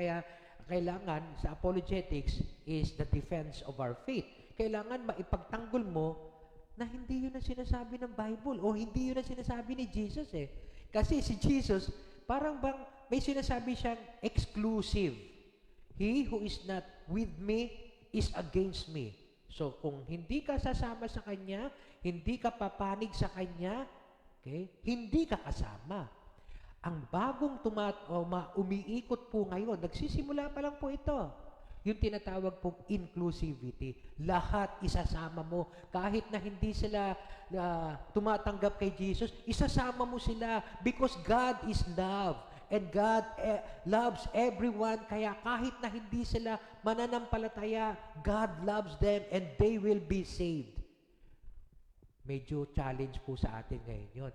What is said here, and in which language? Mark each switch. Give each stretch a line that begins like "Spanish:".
Filipino: Kaya, kailangan sa apologetics
English: is the defense of our faith.
Filipino: Kailangan maipagtanggol mo na hindi yun ang sinasabi ng Bible o hindi yun ang sinasabi ni Jesus Kasi si Jesus, parang bang may sinasabi siyang exclusive.
English: He who is not with me is against me.
Filipino: So, kung hindi ka sasama sa Kanya, hindi ka papanig sa Kanya, okay, hindi ka kasama. Ang bagong umiikot po ngayon, nagsisimula pa lang po ito. Yung tinatawag pong inclusivity. Lahat isasama mo. Kahit na hindi sila tumatanggap kay Jesus, isasama mo sila
English: because God is love. And God loves everyone.
Filipino: Kaya kahit na hindi sila mananampalataya,
English: God loves them and they will be saved.
Filipino: Medyo challenge po sa atin ngayon yun.